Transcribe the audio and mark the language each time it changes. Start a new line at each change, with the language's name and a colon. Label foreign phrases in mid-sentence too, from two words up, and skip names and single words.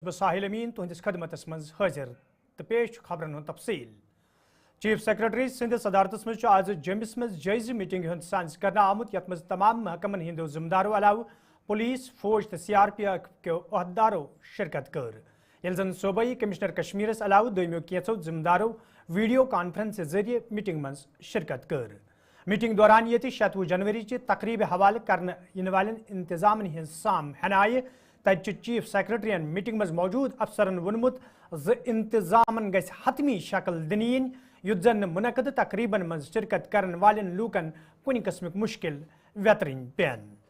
Kashmiri: ساحل امین تہندس خدمتس مز حاضر تو پیش خبرن ہند تفصیل
English: chief secretary
Kashmiri: سندس صدارتس مز آز جمس مز جائزہ میٹنگ ہند سانس کرنا آمت یت مز تمام محکمن ہندو ذمہ دارو علاوہ پولیس فوج تو سی آر پی ایف کیو عہدیدارو شرکت کر یل زن صوبائی کمشنر کشمیرس علاوہ دویمو کینچو ذمہ دارو
English: video conference
Kashmiri: ذریعہ میٹنگ مز شرکت کر میٹنگ دوران یہ 26 جنوری چہ تقریب حوالہ کرنے ین والن انتظامن ہز سام ہنائہ تتہ
English: chief secretary
Kashmiri: میٹنگ مز موجود افسرن ونمت انتظامن گژھِ حتمی شکل دنین یُتھ زن منعقد تقریبن مز شرکت کرن والن لوکن کُنہ قسمک مشکل ویترن پین